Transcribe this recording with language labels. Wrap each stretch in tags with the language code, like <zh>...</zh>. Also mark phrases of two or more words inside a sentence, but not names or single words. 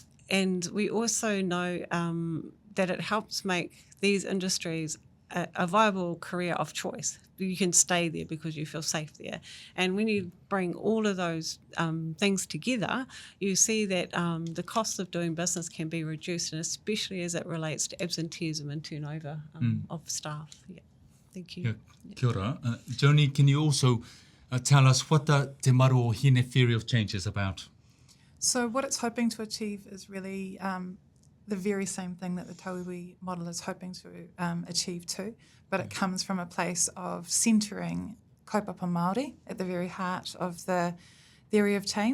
<en>and we also know that it helps make these industries a viable career of choice. You can stay there because you feel safe there. And when you bring all of those things together, you see that the cost of doing business can be reduced, and especially as it relates to absenteeism and turnover of staff. Yeah. Thank you. Yeah.</en> <mi>Kia ora.</mi> <en>Joni, can you also tell us what the Te Maru or Hine theory of change is about? So what it's hoping to achieve is really the very same thing that the tauiwi model is hoping to achieve too, but it comes from a place of centering</en> <mi>kaupapa Māori</mi> <en>at the very heart of the theory of change.</en>